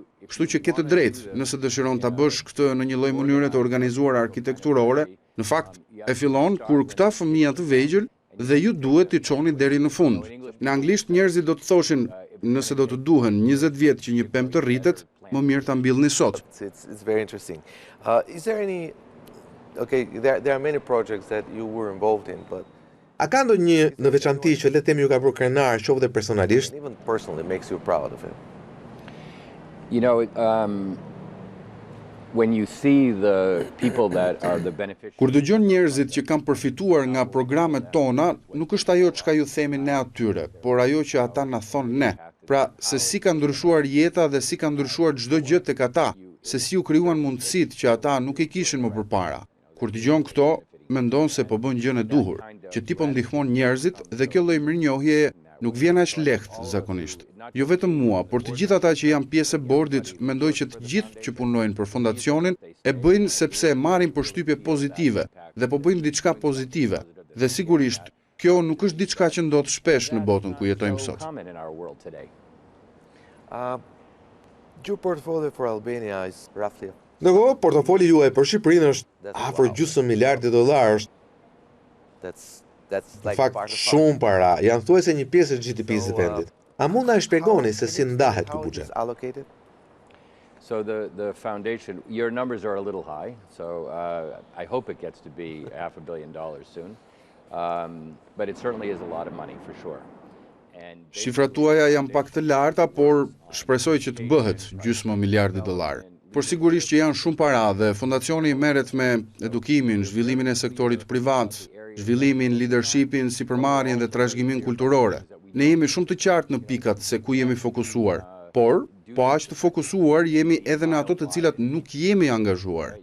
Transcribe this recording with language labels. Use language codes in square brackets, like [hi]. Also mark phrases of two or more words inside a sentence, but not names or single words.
[sq] Kështu që ke të drejtë, nëse dëshiron ta bësh këtë në një lloj mënyre të organizuar arkitekturore, në fakt e fillon kur këta fëmijë të vegjël dhe ju duhet t'i çoni deri në fund. Në anglisht njerëzit do të thoshin, nëse do të duhen 20 vjet që një pemë të rritet, më mirë ta mbillni sot. [en] It's very interesting. Is there any, okay, there are many projects that you were involved in, but [sq] A ka ndonjë në veçanti që le të themi ju ka bërë krenar, qoftë dhe personalisht? [en] even personally makes you proud of it? You know, when you see the people that are the beneficiaries. [sq] Kur dëgjon njerëzit që kanë përfituar nga programet tona, nuk është ajo çka ju themi ne atyre, por ajo që ata na thonë ne. Pra, se si ka ndryshuar jeta dhe si ka ndryshuar çdo gjë tek ata, se si u krijuan mundësitë që ata nuk i kishin më përpara. Kur dëgjon këto, mendon se po bën gjën e duhur, që ti po ndihmon njerëzit dhe kjo lloj mirënjohjeje nuk vjen aq lehtë zakonisht. Jo vetëm mua, por të gjithë ata që janë pjesë e bordit, mendoj që të gjithë që punojnë për fondacionin e bëjnë sepse marrin përshtypje pozitive dhe po bëjnë diçka pozitive. Dhe sigurisht, kjo nuk është diçka që ndodh shpesh në botën ku jetojmë sot. [en] Your portfolio for Albania is roughly [sq] Ndërkohë, portofoli juaj për Shqipërinë është afër gjysmë miliardi dollarësh. [en] that's [sq] Në [en] like [sq] fakt, [en] part of [sq] shumë para, janë thuajse një pjesë e GDP-së së vendit. A mund na e shpjegoni se si ndahet ky [en] how it is [sq] buxhet? [en] allocated? So the foundation, your numbers are a little high, so I hope it gets to be $500 million soon. But it certainly is a lot of money for sure. And [sq] Shifrat tuaja janë pak të larta, por shpresoj që të bëhet gjysmë miliardi dollar. Por sigurisht që janë shumë para dhe fondacioni merret me edukimin, zhvillimin e sektorit privat, zhvillimin, leadershipin, sipërmarrjen dhe trashëgimin kulturore. Ne jemi shumë të qartë në pikat se ku jemi fokusuar, por po aq të fokusuar jemi edhe në ato të cilat nuk jemi angazhuar.